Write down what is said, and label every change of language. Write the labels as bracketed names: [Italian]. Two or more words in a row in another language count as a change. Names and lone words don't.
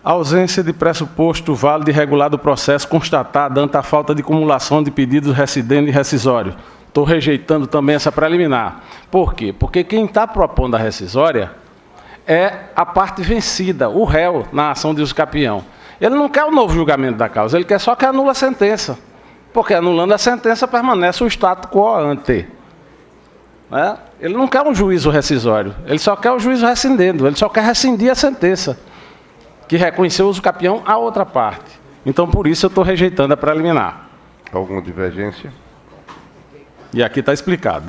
[Portuguese] Ausência de pressuposto válido e regular do processo constatada ante a falta de cumulação de pedidos recidendo e rescisório. Estou rejeitando também essa preliminar. Por quê? Porque quem está propondo a rescisória é a parte vencida, o réu na ação de uso capião. Ele não quer o novo julgamento da causa, ele quer só que anule a sentença. Porque anulando a sentença permanece o [Latin] status quo ante. [Portuguese] Né? Ele não quer um juízo rescisório, ele só quer o juízo rescindendo, ele só quer rescindir a sentença, que reconheceu o uso capião à outra parte. Então, por isso, eu estou rejeitando a preliminar. Alguma divergência? E aqui está explicado. Né?